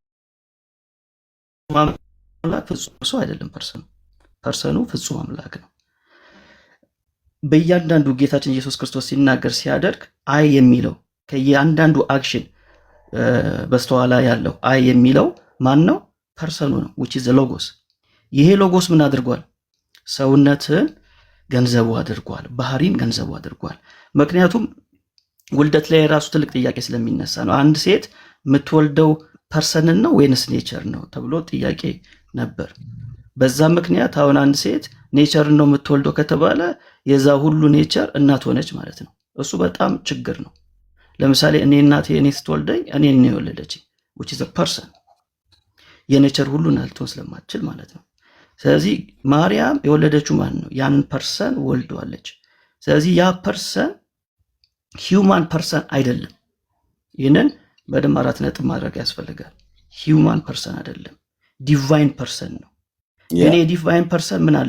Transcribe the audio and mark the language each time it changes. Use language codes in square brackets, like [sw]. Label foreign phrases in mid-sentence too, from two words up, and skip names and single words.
[am] አምላክ ፍጹም ሰው አይደለም። ፐርሰኑ ፍጹም አምላክ ነው። በእያንዳንዱ ጌታችን ኢየሱስ ክርስቶስ ሲናገር ሲያደርግ አይ የሚለው ከእያንዳንዱ አክሽን በስተኋላ ያለው አይ የሚለው ማን ነው? ፐርሰኑ ነው፣ [en] which is the logos። [am] ይሄ ሎጎስ ምን አድርጓል? ሰውነትን ገንዘቡ አድርጓል፣ ባህሪን ገንዘቡ አድርጓል። ምክንያቱም ውልደት ላይ የራሱ ትልቅ ጥያቄ ስለሚነሳ ነው። አንድ ሴት የምትወልደው ፐርሰንን ነው ወይንስ ኔቸር ነው ተብሎ ጥያቄ ነበር። በዛ ምክንያት አሁን አንድ ሴት ኔቸርን ነው የምትወልደው ከተባለ የዛ ሁሉ ኔቸር እናት ሆነች ማለት ነው። እሱ በጣም ችግር ነው። ለምሳሌ እናቴ ስትወልደኝ እኔን ነው የወለደችኝ፣ [en] which is a person። [am] የኔቸር ሁሉ ልትሆን ስለማትችል ማለት ነው። ስለዚህ ማርያም የወለደችው ማን ነው? ያንን ፐርሰን ወልደዋለች። ስለዚህ ያ ፐርሰን [en] human person [am] አይደለም። ይህንን በደንብ 4 ነጥብ ማድረግ ያስፈልጋል። [en] human person [am] አይደለም፣ [en] divine person [am] ነው። የኔ [en] divine person [am] ምን አለው?